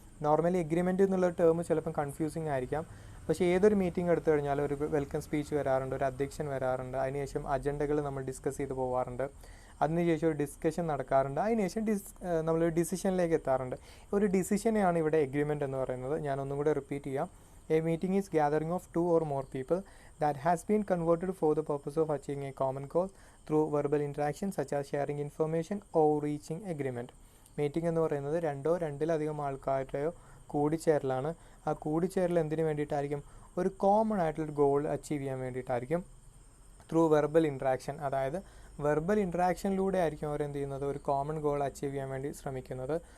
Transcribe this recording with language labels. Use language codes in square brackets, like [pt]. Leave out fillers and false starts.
[ml] Normally agreement എന്നുള്ള term ചിലപ്പം confusing ആയിരിക്കാം. പക്ഷേ ഏതൊരു മീറ്റിംഗ് എടുത്തു കഴിഞ്ഞാൽ ഒരു വെൽക്കം സ്പീച്ച് വരാറുണ്ട്, ഒരു അധ്യക്ഷൻ വരാറുണ്ട്, അതിനുശേഷം അജണ്ടകൾ നമ്മൾ ഡിസ്കസ് ചെയ്ത് പോകാറുണ്ട്, അതിനുശേഷം ഒരു ഡിസ്കഷൻ നടക്കാറുണ്ട്, അതിനുശേഷം നമ്മളൊരു ഡിസിഷനിലേക്ക് എത്താറുണ്ട്. ഒരു ഡിസിഷനെയാണ് ഇവിടെ എഗ്രിമെൻറ്റ് എന്ന് പറയുന്നത്. ഞാനൊന്നും കൂടെ റിപ്പീറ്റ് ചെയ്യാം. [en] A meeting is gathering of two or more people that has been converted for the purpose of achieving a common goal through verbal interaction such as sharing information or reaching agreement. [ml] Meeting എന്ന് പറയുന്നത് രണ്ടോ രണ്ടിലധികം ആൾക്കാരുടെയോ കൂടിച്ചേരലാണ്. ആ കൂടിച്ചേരൽ എന്തിനു വേണ്ടിയിട്ടായിരിക്കും? ഒരു common ആയിട്ടുള്ളൊരു goal achieve ചെയ്യാൻ വേണ്ടിയിട്ടായിരിക്കും. [en] through verbal interaction, [ml] അതായത് verbal ഇൻട്രാക്ഷനിലൂടെ ആയിരിക്കും അവരെന്ത് ചെയ്യുന്നത്, ഒരു കോമൺ ഗോൾ അച്ചീവ് ചെയ്യാൻ വേണ്ടി ശ്രമിക്കുന്നത്.